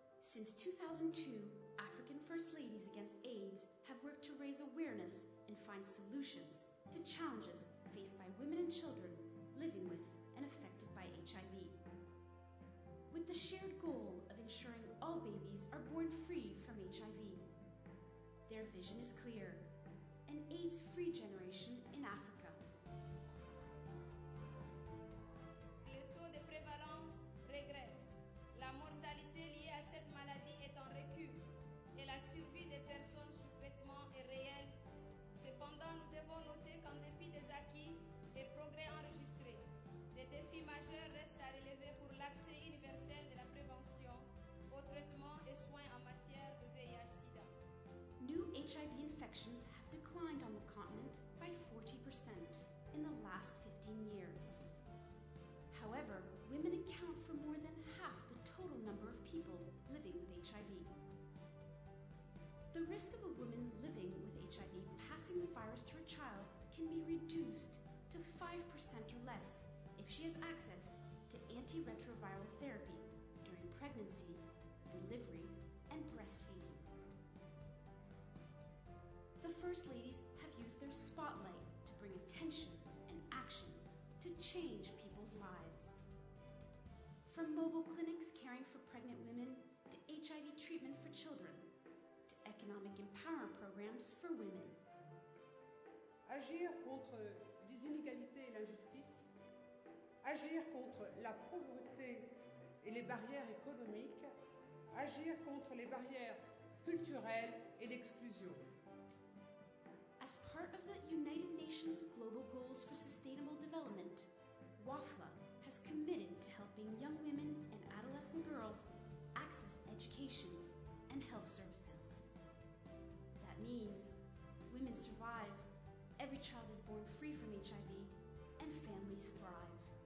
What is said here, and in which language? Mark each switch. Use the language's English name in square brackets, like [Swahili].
[English] Since 2002, African First Ladies Against AIDS have worked to raise awareness and find solutions to challenges faced by women and children living with and affected by HIV. With the shared goal of ensuring all babies are born free from HIV. Their vision is clear: an AIDS-free generation in Africa. [French] Le taux de prévalence régresse. La mortalité liée à cette maladie est en recul et la survie des personnes sous traitement est réelle. Cependant, nous devons noter qu'en dépit des acquis et progrès enregistrés, des défis majeurs restent à relever pour l'accès universel de la prévention, au traitement et soins en matière de VIH-Sida. [English] New HIV infections have declined on the continent by 40% in the last 15 years. However, women account for more than half the total number of people living with HIV. The risk of a woman living with HIV passing the virus to her child can be reduced to 5% or less if she has access to antiretroviral therapy during pregnancy, delivery, and breastfeeding. The First Ladies have used their spotlight to bring attention and action to change people's lives. From mobile clinics caring for pregnant women, to HIV treatment for children, to economic empowerment programs for women. [French] Agir contre les inégalités et l'injustice, agir contre la pauvreté et les barrières économiques, agir contre les barrières culturelles et l'exclusion. [English] As part of the United Nations Global Goals for Sustainable Development, WAFLA has committed to helping young women and adolescent girls access education and health services. That means women survive, every child is born free from HIV, and families thrive.